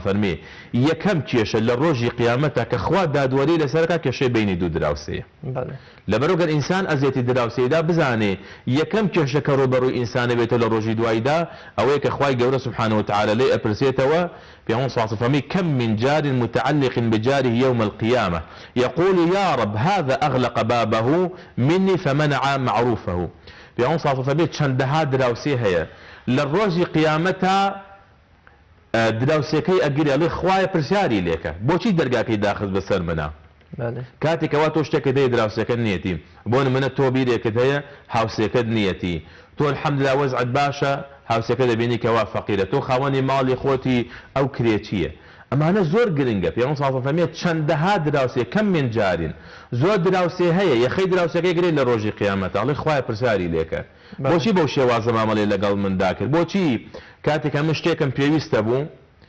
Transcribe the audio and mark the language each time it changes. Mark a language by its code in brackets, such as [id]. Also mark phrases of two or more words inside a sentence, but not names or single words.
[ckb] فەرمێ یەکەم کێشە لە ڕۆژی قیامەتە کە خوا دادوەری لەسەرەکە کێشەی بینی دوو دراوسەیە لەبەرەوەگەر ئینسان ئەزیەتی دراوسەیەدا بزانێ یەکەم کێشە کە ڕوبەڕووی ئینسانە بێتە لە ڕۆژی دوایدا ئەوەیە کە خوای گەورە سوبحانەهو وتەعالا لێ ئەپرسێتەوە پێغەمبەر [ar] صلی الله عليه وسلم كم من جار متعلق بجاره يوم القيامة يقول يا رب هذا أغلق بابه مني فمنع معروفه [ckb] پێغەمبەر [ar] صلی الله عليه وسلم [ckb] چەندەها دراوسێ هەیە لە ڕۆژی قیامەتە دراوسێکەی ئەگیرێ ئەڵێ خوایە پرسیاری لێکە بۆچی دەرگاکەی داخست بەسەر منە کاتێکەوە تۆ شتێکت هەیە دراوسێکەت نیەتی بۆ نمونە تۆ بیرێکت هەیە هاوسێکەت نیەتی تۆ الحەمدوللا وەزعت باشە هاوسێکە دەبینی کەوا فەقیرە تۆ خاوەنی ماڵی خۆتی ئەو کرێچیە ئەمانە زۆر گرنگە پێغەمبەر [ar] صلی الله عليه وسلم [ckb] چەندەها دراوسێ [ar] کەم من جارین [ckb] زۆر دراوسێ هەیە یەخەی دراوسەکەی گرێت لە ڕۆژی قیامەتە ئەڵێ خوایە پرسیاری لێکە بۆچی بەو شێوازە مامەڵەی لەگەڵ مندا کرد بۆچی کاتێک ئەمە شتێکم پێویستە بوو